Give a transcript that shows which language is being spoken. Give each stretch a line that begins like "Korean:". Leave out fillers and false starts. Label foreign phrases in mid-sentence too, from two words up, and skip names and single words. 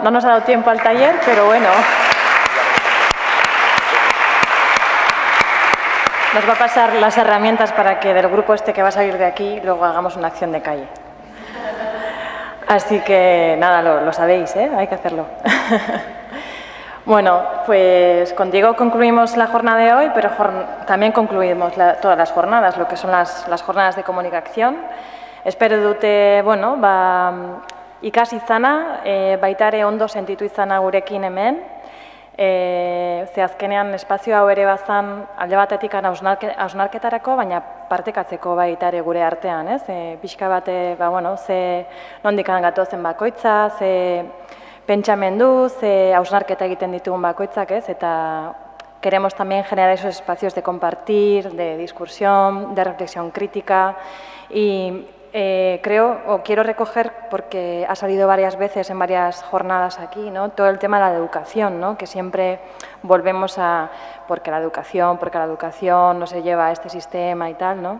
Spanish: No nos ha dado tiempo al taller, pero bueno. Nos va a pasar las herramientas para que del grupo este que va a salir de aquí luego hagamos una acción de calle. Así que nada, lo sabéis, ¿eh? Hay que hacerlo. Bueno, pues contigo concluimos la jornada de hoy, pero también concluimos todas las jornadas, lo que son las jornadas de comunicación.
Basque: Espero dute, bueno, ikasi izana, baita ere ondo sentitu izana gurekin hemen. Ze azkenean espazio hau ere bazan alde batetik hausnarketarako, baina partekatzeko baita ere gure artean, ez? Pixka bate, bueno, ze nondikan gatozen bakoitza, ze pentsamendu, ze hausnarketa egiten ditugun bakoitzak, ez?
Spanish: Eta queremos también generar esos espacios de compartir, de discusión, de reflexión crítica y creo, o quiero recoger, porque ha salido varias veces en varias jornadas aquí, ¿no?, todo el tema de la educación, ¿no?, que siempre volvemos a porque la educación no se lleva a este sistema y tal, ¿no?